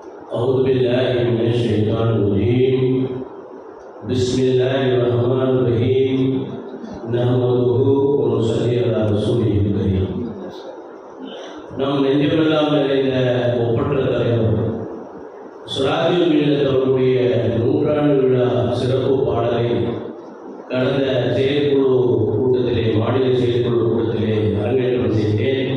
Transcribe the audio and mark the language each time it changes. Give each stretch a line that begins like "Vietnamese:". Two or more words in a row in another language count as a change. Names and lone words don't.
Arabic: أعوذ بالله من الشيطان الرجيم بسم الله الرحمن الرحيم نحمده ونصلي على رسوله الكريم.
Tamil: நம் நெஞ்சமெல்லாம் நிறைந்த ஒப்பற்ற தலைவர் சுராஜில் மீனத்தவருடைய நூற்றாண்டு விழா சிறப்பு பாடலை கடந்த செயற்குழு கூட்டத்திலே, மாநில செயற்குழு கூட்டத்திலே அரங்கேற்றம் செய்தேன்.